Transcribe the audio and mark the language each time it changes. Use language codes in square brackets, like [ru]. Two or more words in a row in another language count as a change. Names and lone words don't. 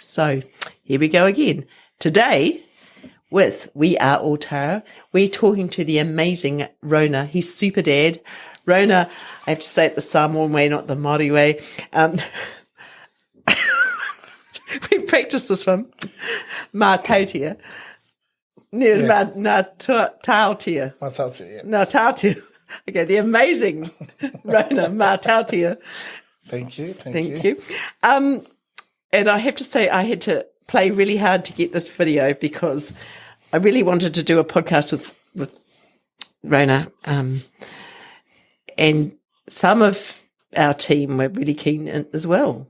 [en] So here we go again. Today, with We Are Ōtara, we're talking to the amazing Rona. He's super dad. Rona, I have to say it the Samoan way, not the Māori way. We practiced this one. Mā tautia. Nā tautia. Mā tautia, yeah. Nā tautia. Okay, the amazing Rona Mā tautia. Thank you. Thank you. And I have to say I had to play really hard to get this video because I really wanted to do a podcast with Rona. And some of our team were really keen as well.